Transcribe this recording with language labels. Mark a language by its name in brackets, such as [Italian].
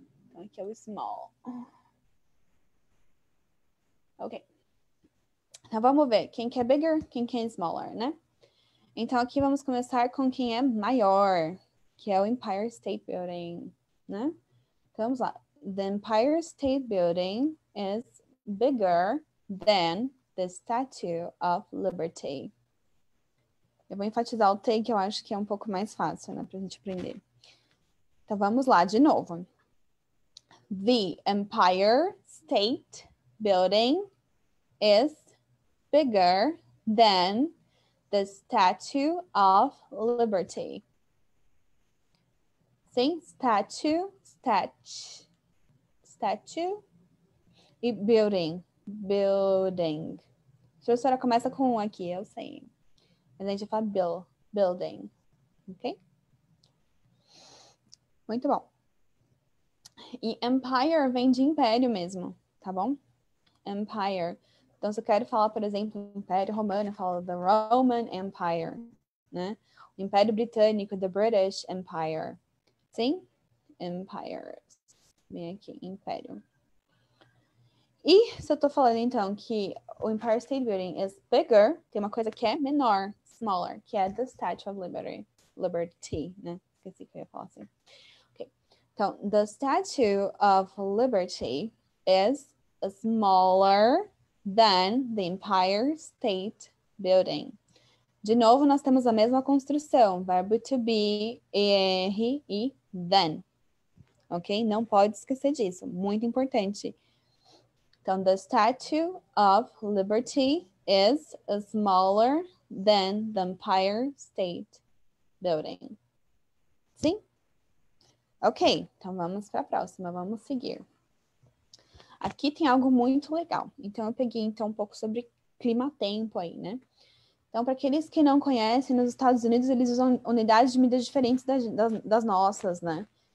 [Portuguese] Então aqui é o small. Ok. Então vamos ver quem que é bigger, quem que é smaller, né? Então aqui vamos começar com quem é maior, que é o Empire State Building, né? Então vamos lá. [English] The Empire State Building is bigger than the Statue of Liberty. [Portuguese] Eu vou enfatizar o T, que eu acho que é um pouco mais fácil, né, pra gente aprender. Então vamos lá de novo. [English] The Empire State Building is bigger than the Statue of Liberty. [Portuguese] Sim, statue e building. A professora começa com um aqui, eu sei. Mas a gente fala building, ok? Muito bom. E empire vem de império mesmo, tá bom? Empire. Então, se eu quero falar, por exemplo, Império Romano, eu falo [English] the Roman Empire, [Portuguese] né? O Império Britânico, [English] the British Empire. [Portuguese] Sim? Empires. Vem aqui, Império. E se eu tô falando, então, que o [English] Empire State Building is bigger, [Portuguese] tem uma coisa que é menor, smaller, que é the Statue of Liberty, né? Esqueci que eu ia falar assim. Ok. Então, [English] the Statue of Liberty is smaller than the Empire State Building. [Portuguese] De novo, nós temos a mesma construção, verbo to be, er e than. Ok? Não pode esquecer disso, muito importante. Então, [English] the Statue of Liberty is smaller than the Empire State Building. [Portuguese] Sim? Ok, então vamos para a próxima, vamos seguir. Aqui tem algo muito legal. Então, eu peguei então um pouco sobre clima-tempo aí, né? Então, para aqueles que não conhecem, nos Estados Unidos eles usam unidades de medida diferentes das nossas, né?